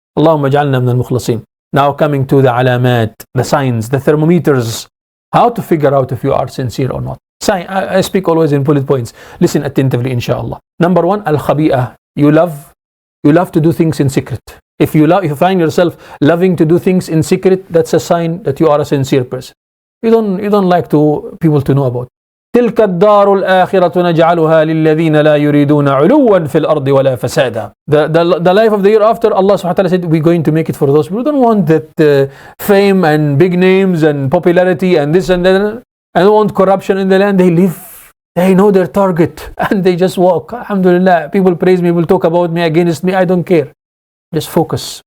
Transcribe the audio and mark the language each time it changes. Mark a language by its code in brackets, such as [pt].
[ar] Allahumma ja'alna min al-mukhlasin. [en] Now coming to the alamat, the signs, the thermometers, how to figure out if you are sincere or not. I speak always in bullet points. Listen attentively, inshallah. Number one, al-khabi'ah. You love to do things in secret. If you find yourself loving to do things in secret, that's a sign that you are a sincere person. You don't like people to know about. [ar] تلك الدار الآخرة نجعلها للذين لا يريدون علوا في الأرض ولا فسادا. [en] The life of the year after, Allah subhanahu wa ta'ala said, we're going to make it for those people who don't want that fame and big names and popularity and this and that. I don't want corruption in the land. They know their target and they just walk. Alhamdulillah, people praise me, people talk about me, against me, I don't care. Just focus.